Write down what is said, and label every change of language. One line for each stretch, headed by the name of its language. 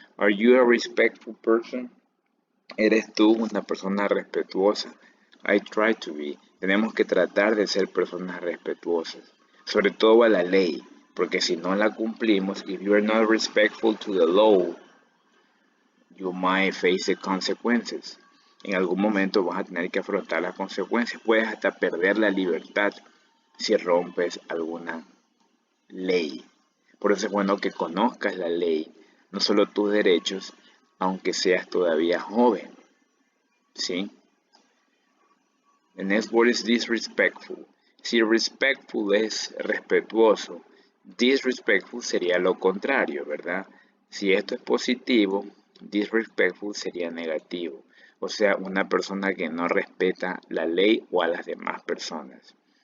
English: Are you a respectful person?
Spanish: ¿Eres tú una persona respetuosa?
English: I try to be.
Spanish: Tenemos que tratar de ser personas respetuosas, sobre todo a la ley, porque si no la cumplimos,
English: if you are not respectful to the law, you might face the consequences.
Spanish: En algún momento vas a tener que afrontar las consecuencias. Puedes hasta perder la libertad si rompes alguna ley. Por eso es bueno que conozcas la ley, no solo tus derechos, aunque seas todavía joven. ¿Sí?
English: The next word is disrespectful.
Spanish: Si respectful es respetuoso, disrespectful sería lo contrario, ¿verdad? Si esto es positivo, disrespectful sería negativo. O sea, una persona que no respeta la ley o a las demás personas.